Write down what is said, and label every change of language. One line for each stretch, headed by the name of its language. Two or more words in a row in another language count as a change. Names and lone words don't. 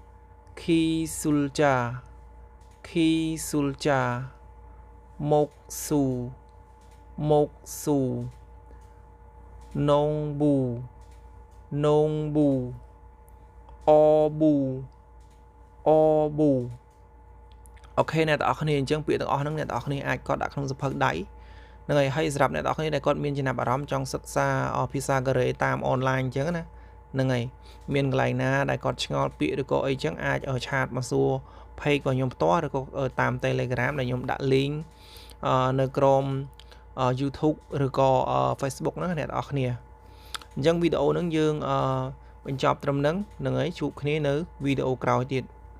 Korean: 기술자 기술자 목수 목수 농부 농부 어부 어부 OK
Khmer: អ្នកទាំងអស់គ្នាអញ្ចឹងពាក្យទាំងអស់ហ្នឹងអ្នកទាំងអស់គ្នាអាចគាត់ដាក់ក្នុងសភៅដៃហ្នឹងហើយសម្រាប់អ្នកទាំងអស់គ្នាដែលគាត់មានចំណាប់អារម្មណ៍ចង់សិក្សាភាសាកូរ៉េតាមអនឡាញអញ្ចឹងណាហ្នឹងហើយមានកន្លែងណាដែលគាត់ឆ្ងល់ពាក្យឬក៏អីចឹងអាចឲ្យឆាតមកសួរ page របស់ខ្ញុំផ្ទាល់ឬក៏តាម Telegram ដែលខ្ញុំដាក់ link នៅក្រោម YouTube ឬក៏ Facebook ហ្នឹងអ្នកទាំងអស់គ្នាអញ្ចឹងវីដេអូហ្នឹងយើងបញ្ចប់ត្រឹមហ្នឹងហ្នឹងហើយជួបគ្នានៅវីដេអូក្រោយទៀត